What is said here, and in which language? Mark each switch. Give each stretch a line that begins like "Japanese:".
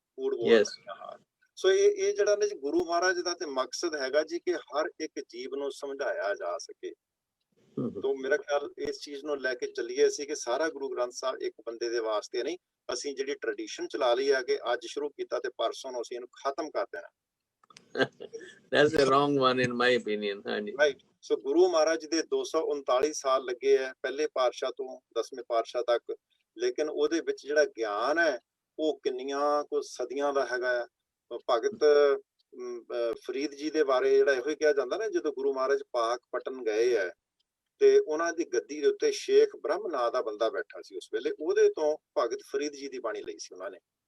Punjabi: ਕੂੜ ਬੋਲ ਆਹਾਰ। ਸੋ ਇਹ ਜਿਹੜਾ ਨਾ ਜੀ ਗੁਰੂ ਮਹਾਰਾਜ ਦਾ ਤੇ ਮਕਸਦ ਹੈਗਾ ਜੀ ਕਿ ਹਰ ਇੱਕ ਜੀਵ ਨੂੰ ਸਮਝਾਇਆ ਜਾ ਸਕੇ। ਤੋਂ ਮੇਰਾ ਖਿਆਲ ਇਸ ਚੀਜ਼ ਨੂੰ ਲੈ ਕੇ ਚੱਲੀਏ ਅਸੀਂ ਕਿ ਸਾਰਾ ਗੁਰੂ ਗ੍ਰੰਥ ਸਾਹਿਬ ਇੱਕ ਬੰਦੇ ਦੇ ਵਾਸਤੇ ਨਹੀਂ। ਅਸੀਂ ਜਿਹੜੀ ਟ੍ਰੈਡੀਸ਼ਨ ਚਲਾ ਲਈ ਹੈ ਕਿ ਅੱਜ ਸ਼ੁਰੂ ਕੀਤਾ ਤੇ ਪਰਸੋਂ ਨੂੰ ਅਸੀਂ ਇਹਨੂੰ ਖਤਮ ਕਰ ਦੇਣਾ।
English: That's the wrong one in my opinion. Right.
Punjabi: ਸੋ ਗੁਰੂ ਮਹਾਰਾਜ ਦੇ 239 ਸਾਲ ਲੱਗੇ ਹੈ ਪਹਿਲੇ ਪਾਤਸ਼ਾਹ ਤੋਂ 10ਵੇਂ ਪਾਤਸ਼ਾਹ ਤੱਕ, ਲੇਕਿਨ ਉਹਦੇ ਵਿੱਚ ਜਿਹੜਾ ਗਿਆਨ ਹੈ ਉਹ ਕਿੰਨੀਆਂ ਕੁ ਸਦੀਆਂ ਦਾ ਹੈਗਾ ਹੈ। ਭਗਤ ਫਰੀਦ ਜੀ ਦੇ ਬਾਰੇ ਜਿਹੜਾ ਇਹੋ ਹੀ ਕਿਹਾ ਜਾਂਦਾ ਨਾ, ਜਦੋਂ ਗੁਰੂ ਮਹਾਰਾਜ ਪਾਕ ਪਟਨ ਗਏ ਹੈ ਤੇ ਉਹਨਾਂ ਦੀ ਗੱਦੀ ਦੇ ਉੱਤੇ ਸ਼ੇਖ ਬ੍ਰਹਮ ਨਾਂ ਦਾ ਬੰਦਾ ਬੈਠਾ ਸੀ ਉਸ ਵੇਲੇ, ਉਹਦੇ ਤੋਂ ਭਗਤ ਫਰੀਦ ਜੀ ਦੀ ਬਾਣੀ ਲਈ ਸੀ ਉਹਨਾਂ ਨੇ।